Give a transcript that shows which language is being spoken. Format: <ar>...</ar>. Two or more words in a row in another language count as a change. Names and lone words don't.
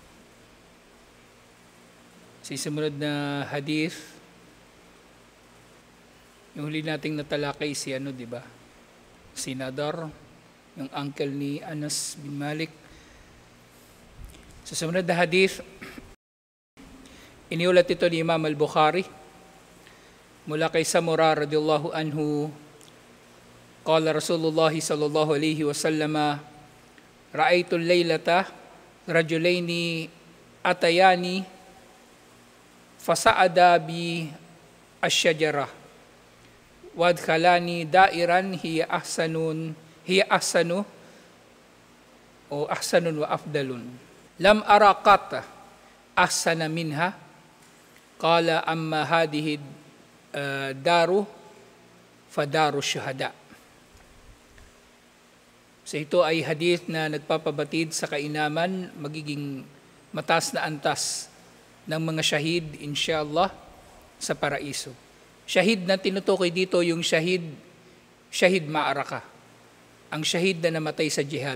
<tl>Sa sumunod na hadith, yung huli nating natalakay si di ba? Si Nadar, yung uncle ni Anas bin Malik. Sa sumunod na hadith, iniulat ito ni Imam al-Bukhari mula kay Samura</tl> <ar>رضي الله عنه قال رسول الله صلى الله عليه وسلم رأيت الليلة رجلين أتياني فصعدا بي الشجرة وأدخلاني دارا هي أحسن وأفضل لم أر قط أحسن منها قال أما هذه دار فدار الشهداء.</ar> <tl>So ito ay hadith na nagpapabatid sa kainaman magiging mataas na antas ng mga syahid inshallah sa paraiso. Syahid na tinutukoy dito yung</tl> <ar>شهيد معركة,</ar> <tl>ang syahid na namatay sa jihad.</tl>